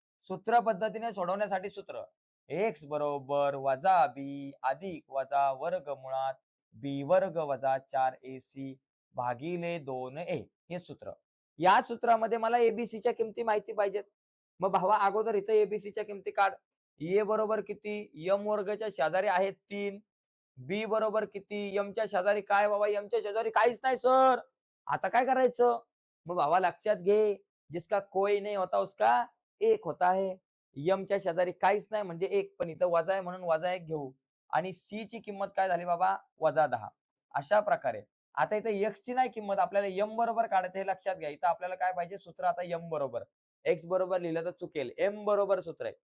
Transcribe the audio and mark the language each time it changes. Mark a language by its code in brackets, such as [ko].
[mr] सूत्र पद्धतीने सोडवण्यासाठी सूत्र एक्स बरोबर वजा बी अधिक वजा वर्गमुळात बी वर्ग वजा 4ac भागिले 2a हे सूत्र. या सूत्रामध्ये मला एबीसीच्या किमती माहिती पाहिजेत. मग भावा अगोदर इथं एबीसीच्या किमती काढ. ए बरोबर किती? एम वर्गच्या शेजारी आहेत 3. बी बरोबर किती? एमच्या शेजारी काय बाबा? एमच्या शेजारी काहीच नाही सर. आता काय करायचं? मग भावा लक्षात घे, [hi] जिसका कोई नहीं होता उसका एक होता है. [mr] यमच्या शेजारी काहीच नाही म्हणजे एक, पण इथं वजा आहे म्हणून वजा एक घेऊ आणि सी ची किंमत काय झाली बाबा -10. अशा प्रकारे आता इथं एक्स ची नाही किंमत आपल्याला एम बरोबर काढायचं हे लक्षात घ्या. इथं आपल्याला काय पाहिजे सूत्र आता एम बरोबर. एक्स बरोबर लिहिलं तर चुकेल. एम बरोबर सूत्र आहे.